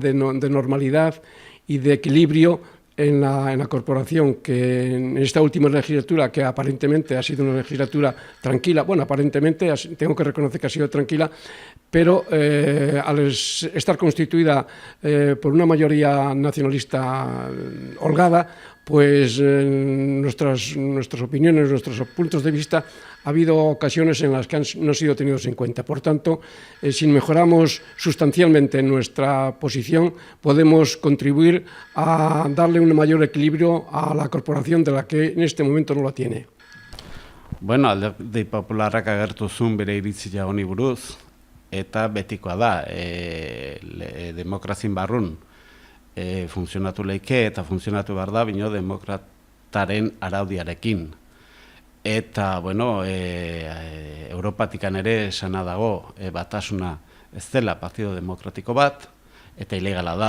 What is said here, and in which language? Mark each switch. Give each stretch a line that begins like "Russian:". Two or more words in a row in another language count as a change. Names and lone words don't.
Spanish: de normalidad y de equilibrio en la corporación, que en esta última legislatura, que aparentemente ha sido una legislatura tranquila, bueno, aparentemente tengo que reconocer que ha sido tranquila, pero al estar constituida por una mayoría nacionalista holgada, pues nuestras opiniones, nuestros puntos de vista, ha habido ocasiones en las que no han sido tenidos en cuenta. Por tanto, si mejoramos sustancialmente nuestra posición, podemos contribuir a darle un mayor equilibrio a la corporación de la que en este momento no la tiene.
Basque: Bueno, Alderdi Popularrak agertu zuen bere iritzia honi buruz, eta betikoa da, demokrazin barrun funtzionatu leike eta funtzionatu behar da, bino demokrataren araudiarekin. Eta, bueno, Europatikan ere esana dago batasuna ez dela Partido Demokratiko bat, eta ilegala da.